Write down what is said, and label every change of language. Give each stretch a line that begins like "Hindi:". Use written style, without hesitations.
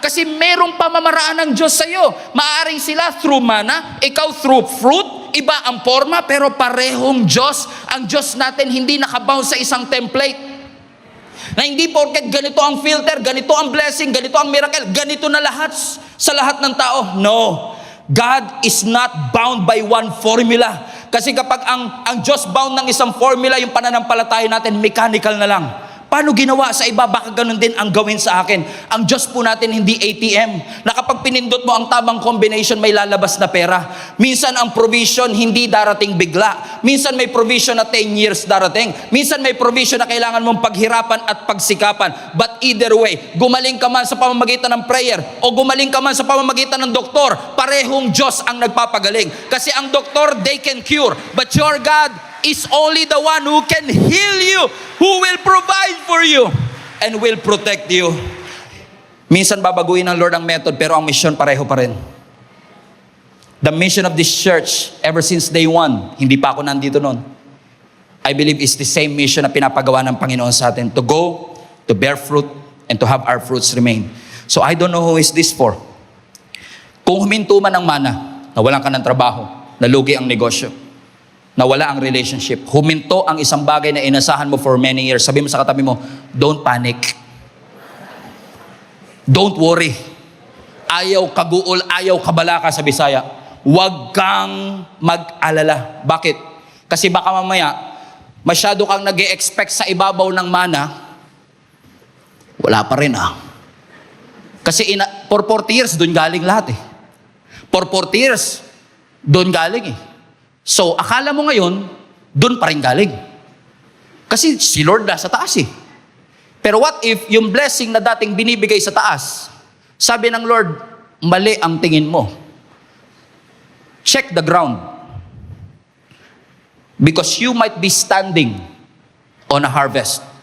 Filipino: Kasi merong pamamaraan ng Diyos sa iyo. Maaring sila through mana, ikaw through fruit, iba ang forma, pero parehong Diyos. Ang Diyos natin hindi nakabound sa isang template. Na hindi porket ganito ang filter, ganito ang blessing, ganito ang miracle, ganito na lahat sa lahat ng tao.
English: No. God is not bound by one formula.
Filipino: Kasi kapag ang Diyos bound ng isang formula, yung pananampalataya natin, mechanical na lang. Paano ginawa sa iba? Baka ganun din ang gawin sa akin. Ang Diyos po natin hindi ATM. Na kapag pinindot mo ang tamang combination, may lalabas na pera. Minsan ang provision hindi darating bigla. Minsan may provision na 10 years darating. Minsan may provision na kailangan mong paghirapan at pagsikapan. But either way, gumaling ka man sa pamamagitan ng prayer o gumaling ka man sa pamamagitan ng doktor, parehong Diyos ang nagpapagaling.
English: Kasi ang doktor, they can cure. But your God is only the one who can heal you, who will provide for you, and will protect you.
Filipino: Minsan babaguhin ng Lord ang method, pero ang mission pareho pa rin.
English: The mission of this church, ever since day one,
Filipino: hindi pa ako nandito noon,
English: I believe is the same mission
Filipino: na pinapagawa ng Panginoon sa atin,
English: to go, to bear fruit, and to have our fruits remain. So I don't know who is this for.
Filipino: Kung huminto man ang mana, nawalan ka ng trabaho, nalugi ang negosyo, nawala ang relationship, huminto ang isang bagay na inasahan mo for many years, sabi mo sa katabi mo,
English: don't panic. Don't worry.
Cebuano: Ayaw kaguol, ayaw kabalaka sa Bisaya.
Filipino: Huwag kang mag-alala. Bakit? Kasi baka mamaya, masyado kang nag-e-expect sa ibabaw ng mana, wala pa rin Kasi for 40 years, doon galing lahat For 40 years, doon galing So, akala mo ngayon, doon pa rin galing. Kasi si Lord na sa taas Pero what if yung blessing na dating binibigay sa taas, sabi ng Lord, mali ang tingin mo.
English: Check the ground. Because you might be standing on a harvest.